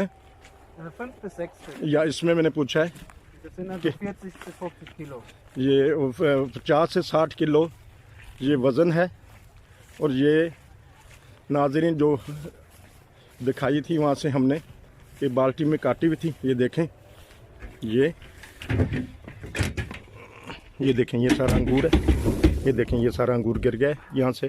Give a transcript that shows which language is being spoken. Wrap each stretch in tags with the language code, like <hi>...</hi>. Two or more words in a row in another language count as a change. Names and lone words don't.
<de>5 bis 6 Stück.</de> <hi>या इसमें मैंने पूछा है</hi> <de>Das sind also 40 bis 50 Kilo.</de> <hi>ये 50 से 60 किलो ये वज़न है। और ये नाज़रीन जो दिखाई थी वहाँ से हमने ये बाल्टी में काटी हुई थी, ये देखें, ये देखें ये सारा अंगूर है, ये देखें ये सारा अंगूर गिर गया है यहाँ से।</hi>